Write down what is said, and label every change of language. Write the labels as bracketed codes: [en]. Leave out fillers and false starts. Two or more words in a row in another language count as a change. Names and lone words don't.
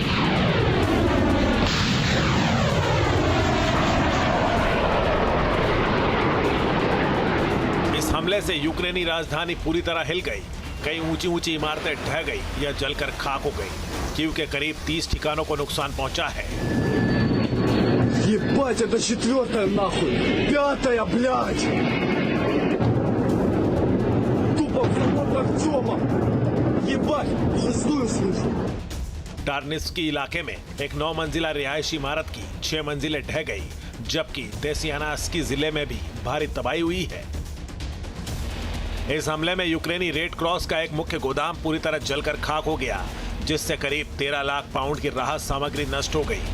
[hi] हमले से यूक्रेनी राजधानी पूरी तरह हिल गई। कई ऊंची ऊंची इमारतें ढह गई या जलकर खाक हो गई। कीव के करीब 30 ठिकानों को नुकसान पहुंचा है। [ru] Ебать, это 4-я нахуй! 5-я, блядь! Тупо в Артема! Ебать, 6-ю слышу! [hi] टार्निस्की इलाके में एक 9 मंजिला रिहायशी इमारत की 6 मंजिलें ढह गई, जबकि देसियानास्की जिले में भी भारी तबाही हुई है। इस हमले में यूक्रेनी रेड क्रॉस का एक मुख्य गोदाम पूरी तरह जलकर खाक हो गया, जिससे करीब 13 लाख पाउंड की राहत सामग्री नष्ट हो गई।